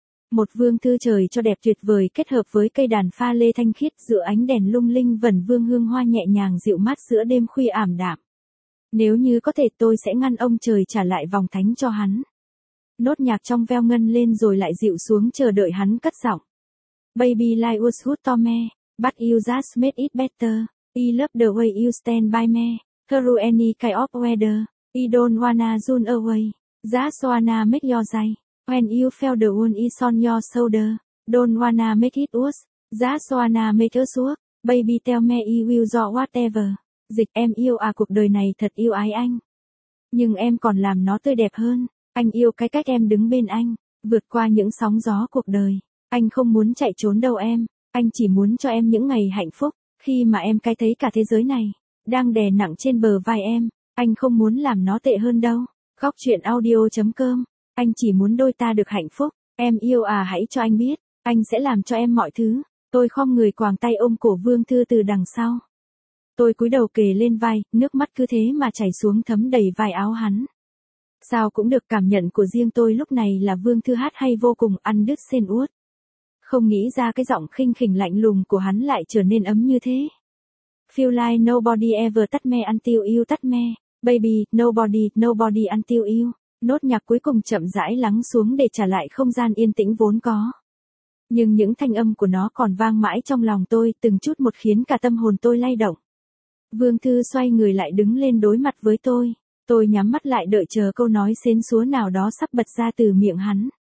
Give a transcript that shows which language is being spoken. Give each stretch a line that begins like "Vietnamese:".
Vietnamese: Một Vương Thư trời cho đẹp tuyệt vời kết hợp với cây đàn pha lê thanh khiết giữa ánh đèn lung linh vẩn vương hương hoa nhẹ nhàng dịu mát giữa đêm khuya ảm đạm. Nếu như có thể tôi sẽ ngăn ông trời trả lại vòng thánh cho hắn. Nốt nhạc trong veo ngân lên rồi lại dịu xuống chờ đợi hắn cất giọng.
English: Baby life was good to me, but you just made it better. I love the way you stand by me, through any kind of weather. I don't wanna run away, just wanna make your day. When you feel the wound is on your shoulder, don't wanna make it worse, just wanna make us work. Baby tell me I will do whatever.
Vietnamese: Dịch em yêu à, cuộc đời này thật yêu ái anh. Nhưng em còn làm nó tươi đẹp hơn. Anh yêu cái cách em đứng bên anh, vượt qua những sóng gió cuộc đời. Anh không muốn chạy trốn đâu em, anh chỉ muốn cho em những ngày hạnh phúc, khi mà em cái thấy cả thế giới này, đang đè nặng trên bờ vai em, anh không muốn làm nó tệ hơn đâu. Gocchuyenaudio.com, anh chỉ muốn đôi ta được hạnh phúc, em yêu à, hãy cho anh biết, anh sẽ làm cho em mọi thứ. Tôi khom người quàng tay ôm cổ Vương Thư từ đằng sau. Tôi cúi đầu kề lên vai, nước mắt cứ thế mà chảy xuống thấm đầy vai áo hắn. Sao cũng được, cảm nhận của riêng tôi lúc này là Vương Thư hát hay vô cùng, ăn đứt sen uất. Không nghĩ ra cái giọng khinh khỉnh lạnh lùng của hắn lại trở nên ấm như thế.
English: Feel like nobody ever touch me until you touch me. Baby, nobody, nobody until you.
Vietnamese: Nốt nhạc cuối cùng chậm rãi lắng xuống để trả lại không gian yên tĩnh vốn có. Nhưng những thanh âm của nó còn vang mãi trong lòng tôi, từng chút một khiến cả tâm hồn tôi lay động. Vương Thư xoay người lại đứng lên đối mặt với tôi. Tôi nhắm mắt lại đợi chờ câu nói xến xúa nào đó sắp bật ra từ miệng hắn.